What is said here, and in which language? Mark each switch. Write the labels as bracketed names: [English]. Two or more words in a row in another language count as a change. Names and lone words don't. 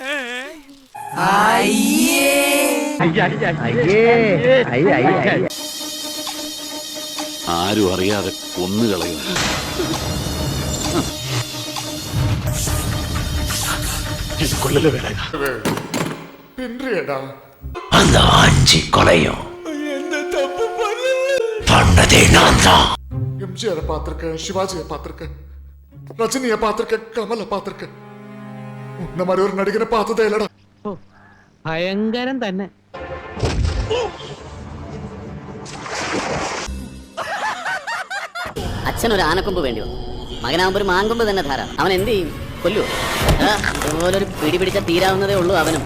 [Malayalam] ആരും അറിയാതെ കൊന്നുകളയുന്നു. കൊല്ലല്ലേ വേല. പിന്റിയടാ [Tamil] அந்த 5 கொலையும் பண்ணதே நான் தான். MGR பாத்திருக்க, சிவாஜியை பாத்திருக்க, ரஜினியை பாத்திருக்க, கமலை பாத்திருக்க. உன்ன மாதிரி ஒரு நடிகரை பார்த்ததே இல்லடா. [Malayalam] ഭയങ്കരം തന്നെ. അച്ഛനൊരു ആനക്കൊമ്പ് വേണ്ടി വന്നു. മകനാകുമ്പോ ഒരു മാങ്കൊമ്പ് തന്നെ ധാരാളം. അവൻ എന്ത് ചെയ്യും? കൊല്ലുവോ? അതുപോലൊരു പിടി പിടിച്ച തീരാവുന്നതേ ഉള്ളൂ അവനും.